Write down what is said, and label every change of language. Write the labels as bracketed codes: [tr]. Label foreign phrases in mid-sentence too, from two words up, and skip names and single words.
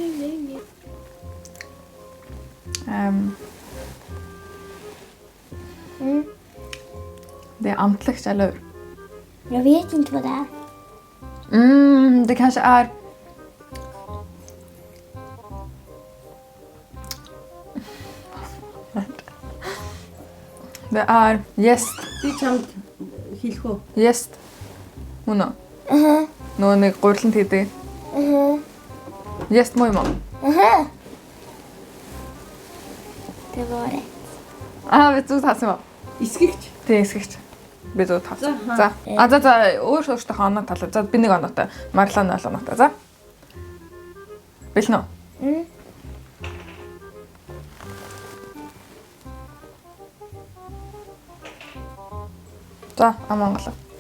[sv] Det är antliggt, eller hur? Jag vet inte vad det är. Det kanske är... Det är jäst. [mn] Би чамд хэлэх үү? Jäst. Мөн үү? Нөгөө нэг гуриланд хийдэг. Jäst муу юм уу? [sv] Det var det. [mn] Би зүг таасан юм уу? Эсгэгч. Тэг эсгэгч. Би зүг таасан. За. За өөртөө оноо талаа. За би нэг оноотой. Марлаа 0 оноотой. За. Билнэ үү? За, амонголоо.